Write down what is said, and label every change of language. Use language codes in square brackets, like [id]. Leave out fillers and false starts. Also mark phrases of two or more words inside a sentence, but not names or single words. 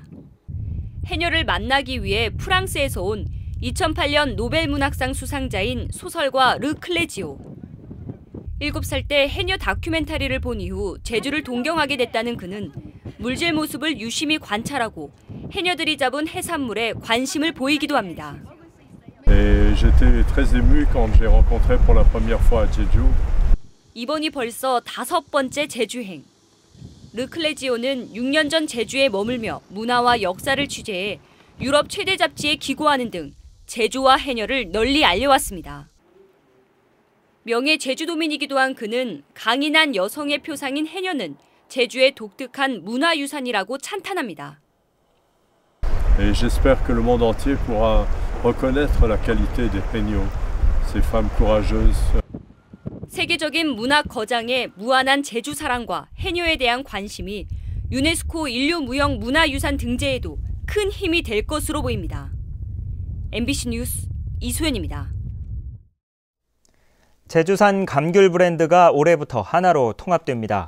[ko] 해녀를 만나기 위해 프랑스에서 온 2008년 노벨문학상 수상자인 소설가 르 클레지오. 7살 때 해녀 다큐멘터리를 본 이후 제주를 동경하게 됐다는 그는 물질 모습을 유심히 관찰하고 해녀들이 잡은 해산물에 관심을 보이기도 합니다. [fr] J'étais très ému quand j'ai rencontré pour la première fois à Jeju. [ko] 이번이 벌써 5번째 제주행. 르 클레지오는 6년 전 제주에 머물며 문화와 역사를 취재해 유럽 최대 잡지에 기고하는 등 제주와 해녀를 널리 알려왔습니다. 명예 제주도민이기도 한 그는 강인한 여성의 표상인 해녀는 제주의 독특한 문화유산이라고 찬탄합니다. [fr] Et j'espère que le monde entier pourra reconnaître la qualité des peignots, ces femmes courageuses. [ko] 세계적인 문학 거장의 무한한 제주 사랑과 해녀에 대한 관심이 유네스코 인류무형 문화유산 등재에도 큰 힘이 될 것으로 보입니다. MBC 뉴스 이소연입니다. 제주산 감귤 브랜드가 올해부터 하나로 통합됩니다.